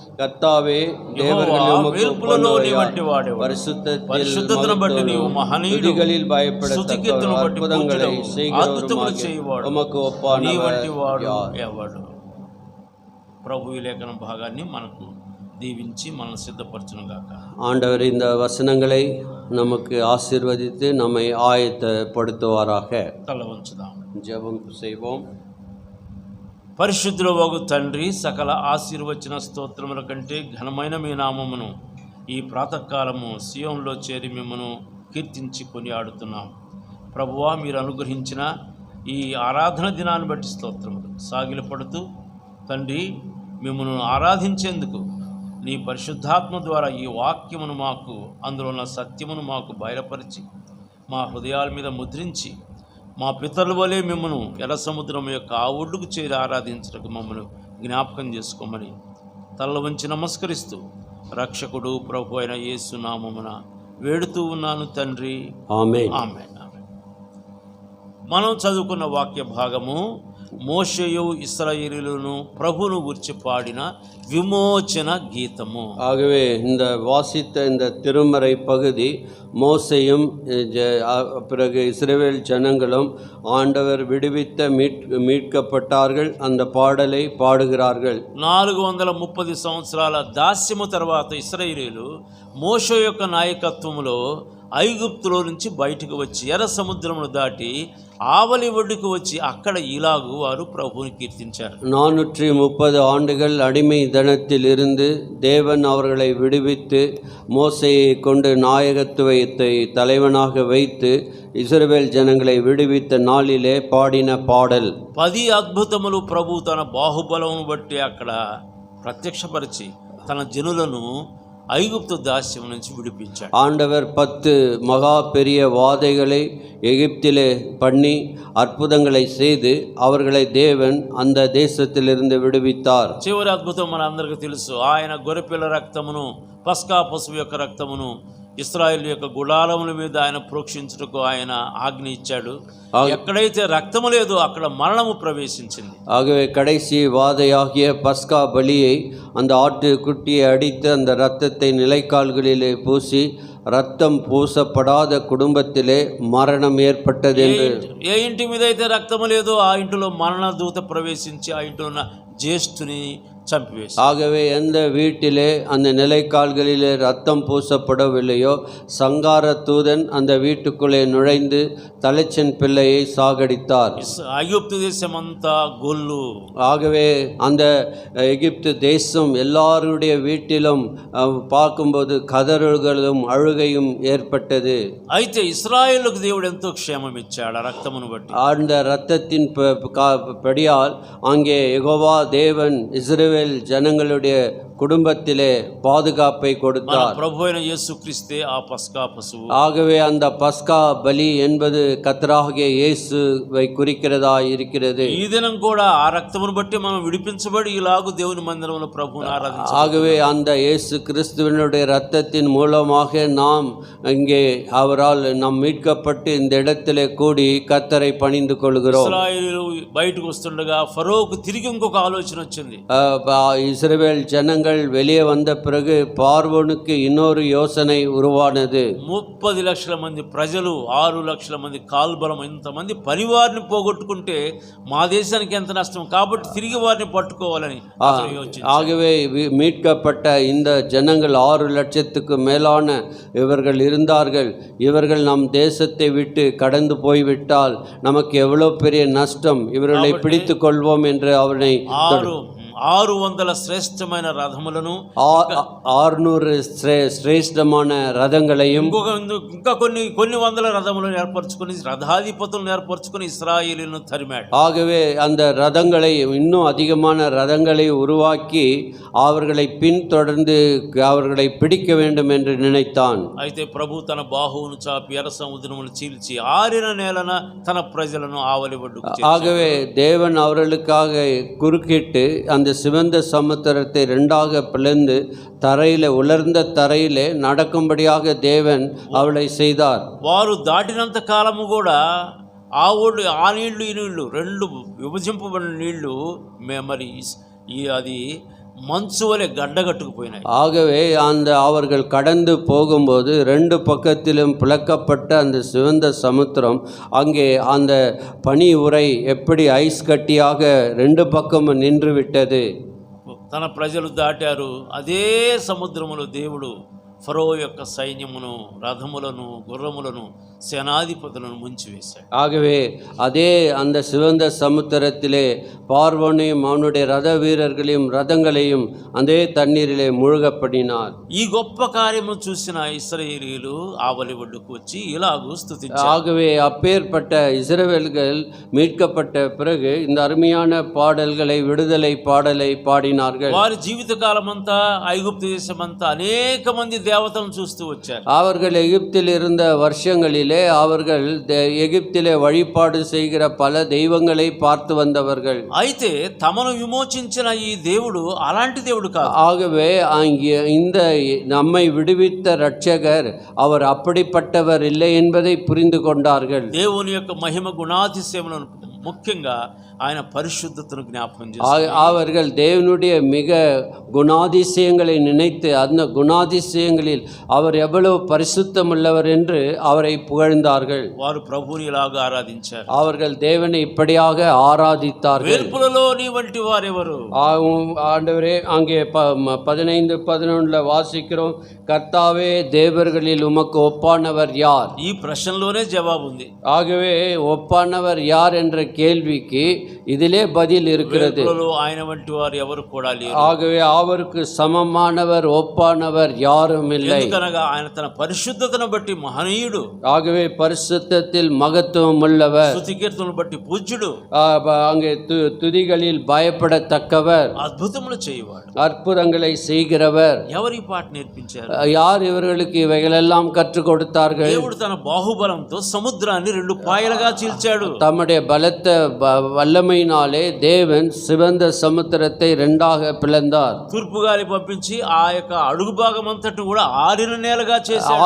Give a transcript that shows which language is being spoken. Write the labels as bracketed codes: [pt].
[ta] கர்த்தாவே, தேவர்களில் உமக்கு ஒப்பானவர் யார்? [te] పరిశుద్ధతను బట్టి నీవు మహనీయుడు, [ta] துதிகளில் பயப்படத்தக்கவரும் அற்புதங்களை செய்கிறவரும் உமக்கு ஒப்பானவர் [te] ఎవడు? ప్రభు ఈ లేఖన భాగాన్ని మనకు దీవించి మనం సిద్ధపరచును గాక. [ta] ஆண்டவர் இந்த வசனங்களை நமக்கு ஆசீர்வதித்து நம்மை ஆயத்தப்படுத்துவாராக. [te] తల వంచుదాం, [ta] ஜெபம் செய்வோம். [te] పరిశుద్ధుడవగు తండ్రి, సకల ఆశీర్వచన స్తోత్రముల కంటే ఘనమైన మీ నామమును ఈ ప్రాతకాలము సియోన్లో చేరి మిమ్మను కీర్తించి కొనియాడుతున్నాం. ప్రభువా, మీరు అనుగ్రహించిన ఈ ఆరాధన దినాన్ని బట్టి స్తోత్రములు. సాగిలపడుతూ తండ్రి, మిమ్మను ఆరాధించేందుకు నీ పరిశుద్ధాత్మ ద్వారా ఈ వాక్యమును మాకు, అందులో ఉన్న సత్యమును మాకు బయలుపరిచి మా హృదయాల మీద ముద్రించి మా పితరుల వలె మిమ్మను ఎర్ర సముద్రం యొక్క ఆ ఒడ్డుకు చేరి ఆరాధించడానికి మమ్మల్ని జ్ఞాపకం చేసుకోమని తల వంచి నమస్కరిస్తూ రక్షకుడు ప్రభు అయిన యేసు నామమున వేడుతూ ఉన్నాను తండ్రి. ఆమేన్. ఆమేన్. మనం చదువుకున్న వాక్య భాగము మోషేయు ఇశ్రాయేలీయులను ప్రభువును గురించి పాడిన విమోచన గీతము. [ta] ஆகவே இந்த வாசித்த இந்த திருமறை பகுதி மோசேயும் பிறகு இஸ்ரவேல் ஜனங்களும் ஆண்டவர் விடுவித்த மீட்கப்பட்டார்கள் அந்த பாடலை பாடுகிறார்கள். [te] 430 సంవత్సరాల దాస్యము తర్వాత ఇశ్రాయేలీయులు మోషే యొక్క నాయకత్వంలో ఐగుప్తులో నుంచి బయటకు వచ్చి ఎర్ర సముద్రమును దాటి ఆవలి ఒడ్డుకు వచ్చి అక్కడ ఇలాగు వారు ప్రభువుని కీర్తించారు. [ta] 430 ஆண்டுகள் அடிமை தனத்தில் இருந்து தேவன் அவர்களை விடுவித்து மோசேயை கொண்டு நாயகத்துவத்தை தலைவனாக வைத்து இஸ்ரவேல் ஜனங்களை விடுவித்த நாளிலே பாடின பாடல். [te] 10 అద్భుతములు ప్రభు తన బాహుబలమును బట్టి అక్కడ ప్రత్యక్షపరిచి తన జనులను [ta] ஐகுப்து தாசியம் [te] నుంచి [ta] விடுவிச்சார். ஆண்டவர் 10 மகா பெரிய வாதைகளை எகிப்திலே பண்ணி அற்புதங்களை செய்து அவர்களை தேவன் அந்த தேசத்திலிருந்து விடுவித்தார். [te] చివరి అద్భుతం మనందరికీ తెలుసు. ఆయన గొర్రెపిల్ల రక్తమును, పస్కా పశువు యొక్క రక్తమును ఇశ్రాయేలు యొక్క గుడారముల మీద ఆయన ప్రోక్షించుటకు ఆయన ఆజ్ఞ ఇచ్చాడు. ఎక్కడైతే రక్తము లేదో అక్కడ మరణము ప్రవేశించింది. [ta] ஆகவே கடைசி வாதையாகிய பஸ்கா பலியை அந்த ஆட்டு குட்டியை அடித்து அந்த இரத்தத்தை நிலைக்கால்களிலே பூசி ரத்தம் பூசப்படாத குடும்பத்திலே மரணம் ஏற்பட்டது என்று. [te] ఏ ఇంటి మీద అయితే రక్తము లేదో ఆ ఇంటిలో మరణ దూత ప్రవేశించి ఆ ఇంట్లో ఉన్న జ్యేష్ఠుని చంపివేసి. [ta] ஆகவே எந்த வீட்டிலே அந்த நிலைக்கால்களிலே ரத்தம் பூசப்படவில்லையோ சங்கார தூதன் அந்த வீட்டுக்குள்ளே நுழைந்து தலைச்சன் பிள்ளையை சாகடித்தார். [te] ஐகுப்து தேசమంతా గొల్లు. [ta] ஆகவே அந்த எகிப்து தேசம் எல்லாருடைய வீட்டிலும் பார்க்கும்போது கதறுகளும் அழுகையும் ஏற்பட்டது. [te] అయితే ఇశ్రాయేలుకు దేవుడు ఎంతో క్షేమం ఇచ్చాడు ఆ రక్తమును బట్టి. [ta] அந்த இரத்தத்தின் படியால் அங்கே யெகோவா தேவன் இஸ்ரவேல் இஸ்ரவேல் ஜனங்களுடைய குடும்பத்திலே பாதுகாப்பை [te] మన [ta] கொடுத்தார். [te] ప్రభు అయిన యేసుక్రీస్తే ఆ పస్కా పశువు. [ta] ஆகவே அந்த பஸ்கா பலி என்பது கர்த்தராகிய இயேசுவை குறிக்கிறதா இருக்கிறது. [te] ఈ దినం కూడా ఆ రక్తమును బట్టి మనం విడిపించబడి ఇలాగూ దేవుని మందిరంలో ప్రభువుని ఆరాధించాలి. [ta] ஆகவே அந்த இயேசு கிறிஸ்துவினுடைய இரத்தத்தின் மூலமாக நாம் இங்கே அவரால் நாம் மீட்கப்பட்டு இந்த இடத்திலே கூடி கர்த்தரை பணிந்து கொள்கிறோம். [te] ఇశ్రాయేలీయులు బయటకు వస్తుండగా ఫరోకు తిరిగి ఇంకొక ఆలోచన వచ్చింది. [ta] இஸ்ரவேல் ஜனங்கள் வெளியே வந்த பிறகு பார்வோனுக்கு இன்னொரு யோசனை உருவானது. [te] 30 లక్షల మంది ప్రజలు, 6 లక్షల మంది కాల్బలం, ఇంతమంది పనివారిని పోగొట్టుకుంటే మా దేశానికి ఎంత నష్టం, కాబట్టి తిరిగి వారిని పట్టుకోవాలని యోచించారు. [ta] ஆகவே மீட்கப்பட்ட இந்த ஜனங்கள் 6 லட்சத்துக்கு மேலான இவர்கள் இருந்தார்கள். இவர்கள் நம் தேசத்தை விட்டு கடந்து போய்விட்டால் நமக்கு எவ்வளவு பெரிய நஷ்டம், இவர்களை பிடித்து கொள்வோம் என்று அவனை [te] 600 శ్రేష్టమైన రథములను, [ta] 600 శ్రేష్టமான రథங்களையும், [te] ఇంకా కొన్ని వందల రథములను ఏర్పరచుకొని రథాధిపతులను ఏర్పరచుకొని ఇశ్రాయేలీయులను తరిమాడు. [ta] ஆகவே அந்த ரதங்களை இன்னும் அதிகமான ரதங்களை உருவாக்கி அவர்களை பின்தொடர்ந்து அவர்களை பிடிக்க வேண்டும் என்று நினைத்தான். [te] అయితే ప్రభు తన బాహువును చాపి ఎర్ర సముద్రమును చీల్చి ఆరిన నేలన తన ప్రజలను ఆవలి ఒడ్డుకు చేర్చాడు. [ta] ஆகவே தேவன் அவர்களுக்காக குறுக்கிட்டு அந்த சிவந்த சமுத்திரத்தை இரண்டாக பிளந்து தரையிலே, உலர்ந்த தரையிலே நடக்கும்படியாக தேவன் அவளை செய்தார். [te] వారు దాటినంత కాలము కూడా ఆ నీళ్లు ఈ నీళ్లు రెండు విభజింపబడిన నీళ్లు మరి అది మంచు వలె గడ్డగట్టుకుపోయినాయి. [ta] ஆகவே அந்த அவர்கள் கடந்து போகும்போது ரெண்டு பக்கத்திலும் பிளக்கப்பட்ட அந்த சிவந்த சமுத்திரம், அங்கே அந்த பனி உரை எப்படி ஐஸ் கட்டியாக ரெண்டு பக்கமும் நின்று விட்டது. [te] తన ప్రజలు దాటారు. అదే సముద్రములో దేవుడు ఫరో యొక్క సైన్యమును, రథములను, గుర్రములను, சேனாதிபதிలను ముంచివేశాడు. [ta] ஆகவே அதே அந்த சிவந்த சமுத்திரத்திலே பார்வோனையும் அவனுடைய ரத வீரர்களையும் ரதங்களையும் அதே தண்ணீரிலே முழுகப்படினார். [te] ఈ గొప్ప కార్యము చూసిన ఇశ్రాయేలీయులు ఆవలి ఒడ్డుకు వచ్చి ఇలాగూ స్తుతించారు. [ta] ஆகவே அப்பேற்பட்ட இஸ்ரவேல்கள் மீட்கப்பட்ட பிறகு இந்த அருமையான பாடல்களை, விடுதலை பாடலை பாடினார்கள். [te] వారి జీవిత కాలమంతా ఐగుప్తు దేశమంతా అనేక మంది దేవతలను చూస్తూ వచ్చారు. [ta] அவர்கள் எகிப்தில் இருந்த வருஷங்களிலே அவர்கள் எகிப்திலே வழிபாடு செய்கிற பல தெய்வங்களை பார்த்து வந்தவர்கள். [te] అయితే తమను విమోచించిన ఈ దేవుడు అలాంటి దేవుడు కాదు. [ta] ஆகவே இந்த நம்மை விடுவித்த இரட்சகர் அவர் அப்படிப்பட்டவர் இல்லை என்பதை புரிந்து கொண்டார்கள். [te] దేవుని యొక్క మహిమ గుణాతిశయములను, ముఖ్యంగా ఆయన పరిశుద్ధతను జ్ఞాపకం చేశారు. [ta] அவர்கள் தேவனுடைய மிக குணாதிசயங்களை நினைத்து அந்த குணாதிசயங்களில் அவர் எவ்வளவு பரிசுத்தம் உள்ளவர் என்று அவரை புகழ்ந்தார்கள். [te] వారు ప్రభువుని ఇలాగా ఆరాధించారు. [ta] அவர்கள் தேவனை இப்படியாக ஆராதித்தார்கள். [te] వేల్పులలో నీ వంటి వారెవరు? [ta] ஆண்டவரே, அங்கே 15-11 வாசிக்கிறோம், கர்த்தாவே தேவர்களில் உமக்கு ஒப்பானவர் யார்? [te] ఈ ప్రశ్నలోనే జవాబు ఉంది. [ta] ஆகவே ஒப்பானவர் யார் என்ற கேள்விக்கு இதிலே பதில் இருக்கிறது. [te] ఆయన వంటి వారు ఎవరు కూడా లేరు. [ta] ஆகவே அவருக்கு சமமானவர், ஒப்பானவர் யாரும் இல்லை. [te] ఎందుకనగా ఆయన తన పరిశుద్ధతను బట్టి మహనీయుడు. [ta] ஆகவே பரிசுத்தத்தில் மகத்துவம் உள்ளவர், [te] స్తుతి కీర్తనను బట్టి పూజ్యుడు, [ta] அங்கே துதிகளில் பயப்படத்தக்கவர், [te] అద్భుతములు చేయవాడు, [ta] அற்புதங்களை செய்கிறவர். [te] ఎవరి పాట నేర్పించారు? [ta] யார் இவர்களுக்கு இவைகளெல்லாம் கற்றுக் கொடுத்தார்கள்? [te] దేవుడు తన బాహుబలంతో సముద్రాన్ని 2 పాయలుగా చీల్చాడు. [ta] தம்முடைய பலத்த வல்லமையினாலே தேவன் சிவந்த சமுத்திரத்தை 2ஆக பிளந்தார். [te] తూర్పు గాలి పంపించి ఆ యొక్క అడుగు భాగం అంతటి కూడా ఆరిన నేలగా చేశాడు.